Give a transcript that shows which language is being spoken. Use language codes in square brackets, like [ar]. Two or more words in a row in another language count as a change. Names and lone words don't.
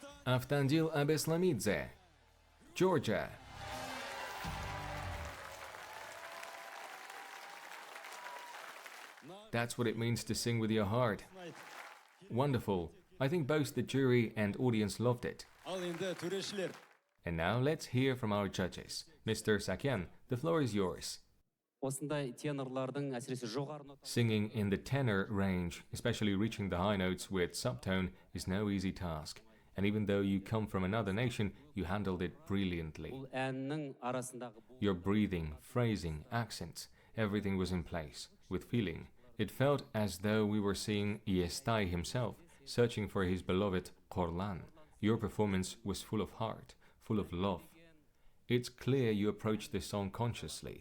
[en] Avtandil Abeslamidze, Georgia. That's what it means to sing with your heart. Wonderful. I think both the jury and audience loved it. And now let's hear from our judges. Mr. Sakyan, the floor is yours. [kk] Осындай тенорлардың әсіресе жоғары нота [en] Singing in the tenor range, especially reaching the high notes with subtone, is no easy task. And even though you come from another nation, you handled it brilliantly. [kk] бұл әннің арасындағы [en] Your breathing, phrasing, accents, everything was in place, with feeling. It felt as though we were seeing Yestai himself, searching for his beloved Qorlan. Your performance was full of heart, full of love. It's clear you approached the song consciously.